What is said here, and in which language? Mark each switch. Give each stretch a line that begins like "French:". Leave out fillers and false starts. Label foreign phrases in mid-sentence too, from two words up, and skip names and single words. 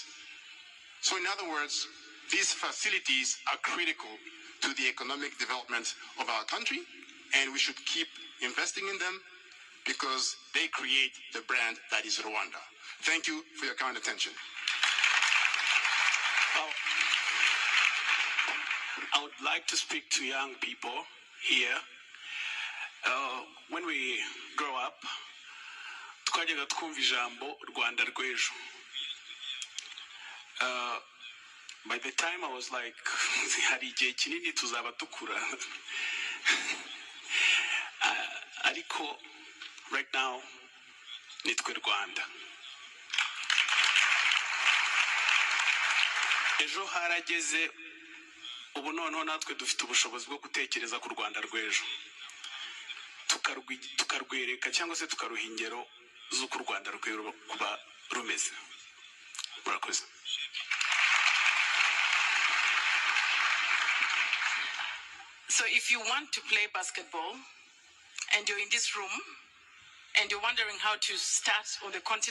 English: So in other words, these facilities are critical to the economic development of our country, and we should keep investing in them because they create the brand that is Rwanda. Thank you for your kind attention. I would like to speak to young people here. When we grow up,
Kinyarwanda: twajyaga twumva ijambo Rwanda rw'ejo.
English: By the time I was like,
Kinyarwanda: hari igihe kinini tuzaba dukura.
English: Ariko right now,
Kinyarwanda: nitwe Rwanda. Ejo harageze, ubu noneho natwe dufite ubushobozi bwo gutekereza ku Rwanda rw'ejo. Tukarwereka cyangwa se tukaruha ingero z'uko u Rwanda rw'ejo kuba rumeze. Murakoze.
English: So if you want to play basketball and you're in this room and you're wondering how to start on the continent,